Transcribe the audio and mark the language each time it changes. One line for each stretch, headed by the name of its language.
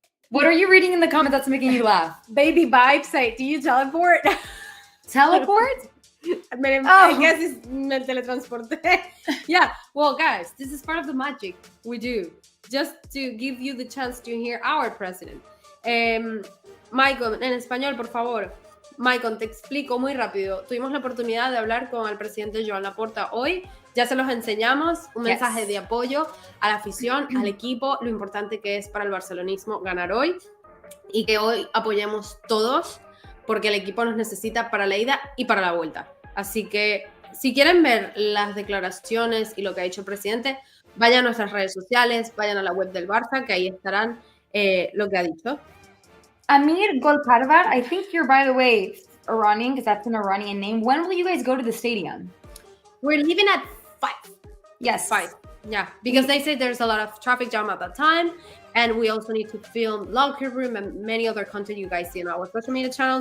English: What are you reading in the comments that's making you laugh? Baby Vibe say, do you teleport? Teleport? I guess it's me teletransporte. Yeah, well, guys, this is part of the magic we do, just to give you the chance to hear our president.
Spanish: Michael, en español, por favor. Michael, te explico muy rápido. Tuvimos la oportunidad de hablar con el presidente Joan Laporta hoy. Ya se los enseñamos, un mensaje de apoyo a la afición, al equipo, lo importante que es para el barcelonismo ganar hoy y que hoy apoyemos todos porque el equipo nos necesita para la ida y para la vuelta. Así que si quieren ver las declaraciones y lo que ha dicho el presidente, vayan a nuestras redes sociales, vayan a la web del Barça, que ahí estarán lo que ha dicho.
English: Amir Golparvar, I think you're, by the way, Iranian, because that's an Iranian name. When will you guys go to the stadium? We're leaving at 5. Yes. 5. Yeah, because they say there's a lot of traffic jam at that time, and we also need to film locker room and many other content you guys see on our social media channel.